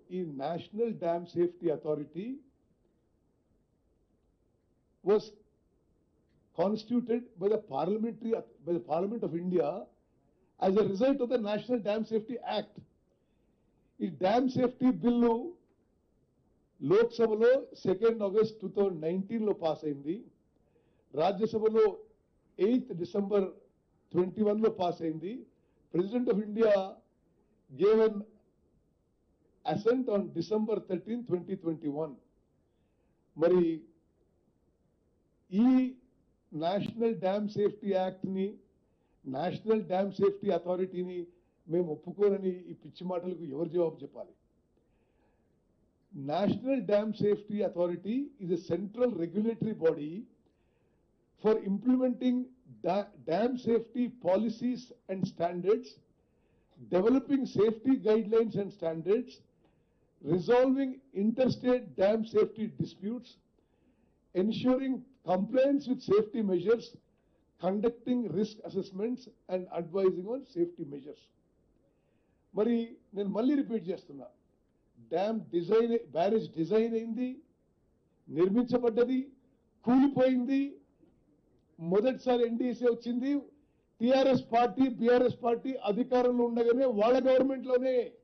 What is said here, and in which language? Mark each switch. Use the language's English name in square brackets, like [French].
[English] ఈ national dam safety authority was constituted by the Parliament of India as a result of the National Dam Safety Act. [Telugu] ఈ dam safety bill లోక్సభలో 2 August 2019 లో pass అయింది. రాజ్యసభలో 8 December 21 లో pass అయింది. [English] President of India gave an assent on December 13, 2021. [Telugu] మరి ఈ national dam safety యాక్ట్ని, national dam safety అథారిటీని మేము ఒప్పుకోనని ఈ పిచ్చి మాటలకు ఎవరు జవాబు చెప్పాలి? [English] National Dam Safety Authority is a central regulatory body for implementing dam safety policies and standards, developing safety guidelines and standards, resolving interstate dam safety disputes, ensuring compliance with safety measures, conducting risk assessments and advising on safety measures. [Telugu] మరి నేను మళ్ళీ repeat చేస్తున్నా, dam design, barrage design అయింది, నిర్మించబడ్డది, కూలిపోయింది. మొదటిసారి NDC వచ్చింది, TRS party BRS party అధికారంలో ఉండగానే వాళ్ళ గవర్నమెంట్లోనే.